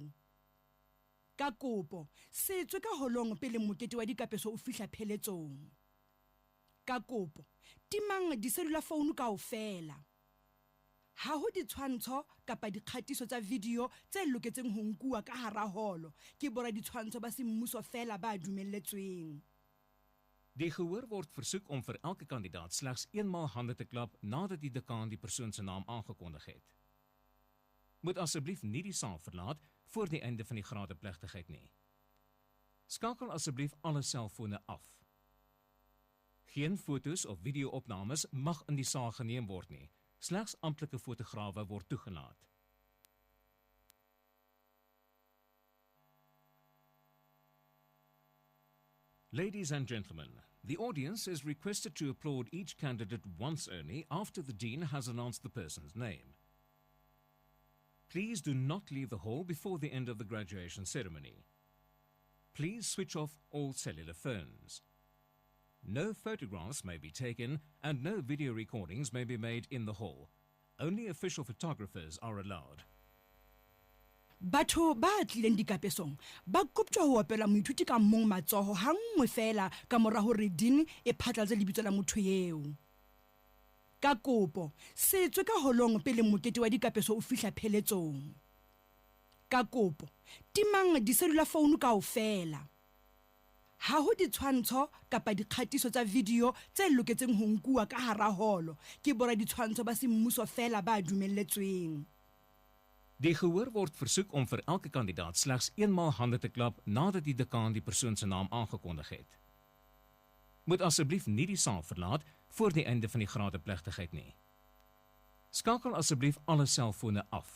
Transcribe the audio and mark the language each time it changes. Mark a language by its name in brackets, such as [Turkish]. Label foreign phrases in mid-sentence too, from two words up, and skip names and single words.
[Southern Sotho] Ka kopo, se tswe ka holong pele mokete wa dikapeso o fihla pheletsong. Ka kopo, timang diselula founu kaofela. Ha ho ditshwantsho kapa dikgatiso tsa video tse loketseng ho nkuwa ka hara holo ke bora ditshwantsho ba semmuso fela ba dumelletsweng. [Afrikaans] Die gehoor word versoek om vir elke kandidaat slegs eenmaal hande te klap nadat die dekaan die persoon se naam aangekondig het. Moet asseblief nie die saal verlaat voor die einde van die gradeplegtigheid nie. Skakel asseblief alle selfone af. Geen foto's of video-opnames mag in die saal geneem word nie. Slegs amptelike fotograwe word toegelaat. [English] Ladies and gentlemen, the audience is requested to applaud each candidate once only after the Dean has announced the person's name. Please do not leave the hall before the end of the graduation ceremony. Please switch off all cellular phones. No photographs may be taken and no video recordings may be made in the hall. Only official photographers are allowed. [Southern Sotho] Batho ba tlileng dikapesong ba koptjwa ho opela moithuti ka mong matsoho ha nngwe fela ka mora hore dini e phatlatse lebitso la motho eo. Ka kopo, se tswe ka holong pele mokete wa dikapeso o fihla pheletsong. Ka kopo, timang diselula founu kaofela. Ha ho ditshwantsho kapa dikgatiso tsa video tse loketseng ho nkuwa ka hara holo ke bora ditshwantsho ba semmuso fela ba dumelletsweng. [Afrikaans] Die gehoor word versoek om vir elke kandidaat slegs eenmaal hande te klap nadat die dekaan die persoon se naam aangekondig het. Moet asseblief nie die saal verlaat voor die einde van die gradeplegtigheid nie. Skakel asseblief alle selfone af.